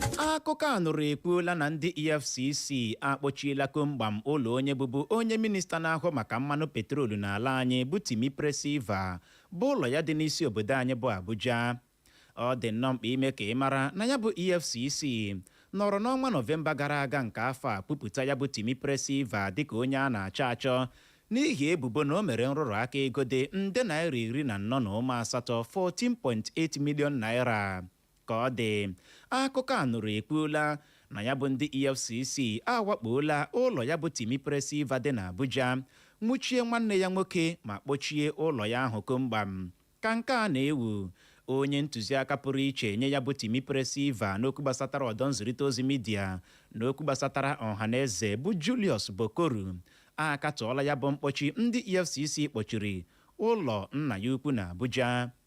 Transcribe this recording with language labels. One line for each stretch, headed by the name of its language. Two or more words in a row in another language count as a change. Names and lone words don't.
Igbo: Akụkọ a nụrụ ekwuola na ndị E F C C akpọchiela komgbam ụlọ onye bụbu onye minista na-ahụ maka mmanụ petrolu n'ala anyị bụ Timi Presiva, bụ ụlọ ya dị n'isi obodo anyị bụ Abuja. Ọ dị nnọọ mkpa ime ka ị mara na ya bụ E F C C nọrọ n'ọnwa Nọvemba gara aga nke afọ a kwupụta ya bụ Timi Presiva dịka onye a na-achọ achọ n'ihi ebubo na o mere nrụrụ aka ego dị nde naira iri na anọ na ụma asatọ,
English: fourteen point eight million naira.
Igbo: Ka ọ dị, akụkọ a nụrụ ekwuola na ya bụ ndị E F C C awakpola ụlọ ya bụ Timi Presiva dị n'Abuja, nwụchie nwanne ya nwoke ma kpọchie ụlọ ya ahụ komgbam. Ka nke a na-ewu, onye ntụziaka pụrụ iche nye ya bụ Timi Presiva n'okwu gbasatara ọdọ nzirịta ozi midia na okwu gbasatara ọha na eze bụ Julius Bokoru akatọọla ya bụ mkpọchi ndị E F C C kpọchiri ụlọ nna ya ukwu na Abuja.